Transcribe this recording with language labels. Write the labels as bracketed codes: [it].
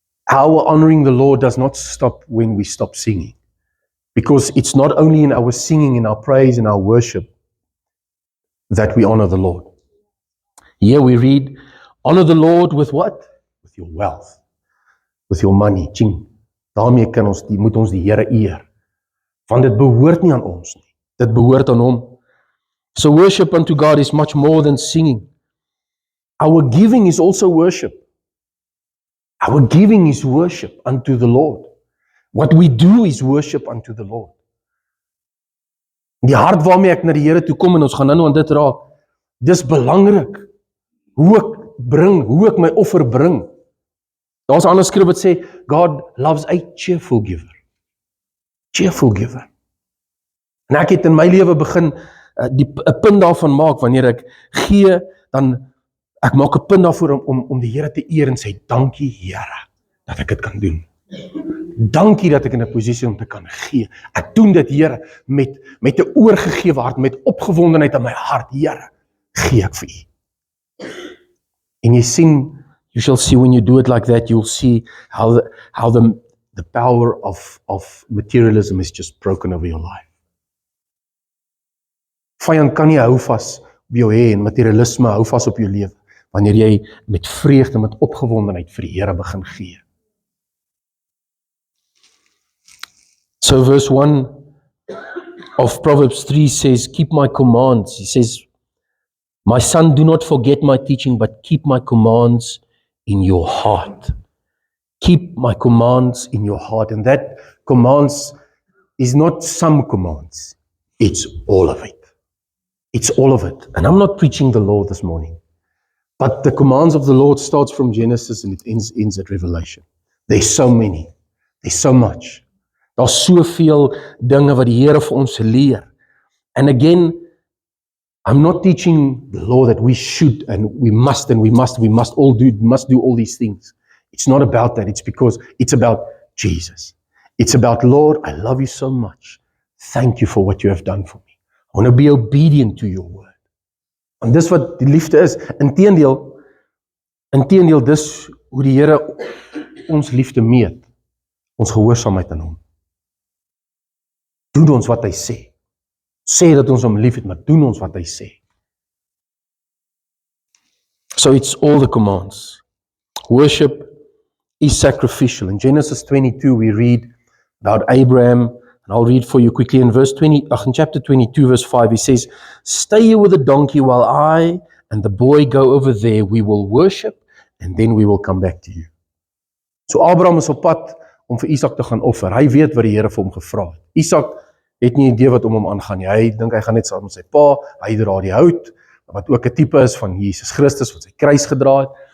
[en] Our honoring the Lord does not stop when we stop singing. Because it's not only in our singing, in our praise, in our worship that we honor the Lord. Here we read, honor the Lord with what? With your wealth. With your money. Ching. [af] Daarmee moet ons die Here eer. Want dit behoort nie aan ons nie. Dit behoort aan hom. [en] So worship unto God is much more than singing. Our giving is also worship. Our giving is worship unto the Lord. What we do is worship unto the Lord. [af] Die hart waarmee ek na die Here toe kom, en ons gaan nou aan dit raak, dis belangrik. Hoe ek my offer bring. Daar's 'n ander skrif wat sê, [en] God loves a cheerful giver. Cheerful giver. [af] En ek het in my lewe begin 'n punt daarvan maak, wanneer ek gee, dan ek maak 'n punt daarvoor om die Here te eer en sê, dankie Here, dat ek dit kan doen. Dankie dat ek in 'n posisie om te kan gee. Ek doen dit, Here, met 'n oorgegewe hart, met opgewondenheid in my hart. Here, gee ek vir U. En jy sien, [en] you shall see when you do it like that, you'll see how the power of materialism is just broken over your life. [af] Vyand kan nie hou vas op jou hê, en materialisme hou vas op jou lewe, wanneer jy met vreugde, met opgewondenheid vir die Here begin gee. [en] So verse 1 of Proverbs 3 says, keep my commands. He says, my son, do not forget my teaching, but keep my commands in your heart. Keep my commands in your heart. And that commands is not some commands. It's all of it. It's all of it. And I'm not preaching the law this morning. But the commands of the Lord starts from Genesis and it ends at Revelation. There's so many. There's so much. [af] Daar's soveel dinge wat die Here vir ons leer. [en] And again, I'm not teaching the law that we should and we must all do all these things. It's not about that. It's because it's about Jesus. It's about, Lord, I love you so much. Thank you for what you have done for me. I want to be obedient to your word. [af] En dis wat die liefde is. Inteendeel, dis hoe die Here ons liefde meet. Ons gehoorsaamheid aan hom. Doen ons wat hy sê. Sê dat ons hom lief het, maar doen ons wat hy sê. [en] So it's all the commands. Worship is sacrificial. In Genesis 22 we read about Abraham, and I'll read for you quickly in chapter 22 verse 5, he says, stay here with the donkey while I and the boy go over there. We will worship and then we will come back to you. [af] So Abraham is op pad om vir Isak te gaan offer. Hy weet wat die Here vir hom gevra het. Isak het nie idee wat om hom aangaan nie. Hy dink hy gaan net saam met sy pa, hy dra die hout, wat ook 'n tipe is van Jesus Christus wat sy kruis gedra het.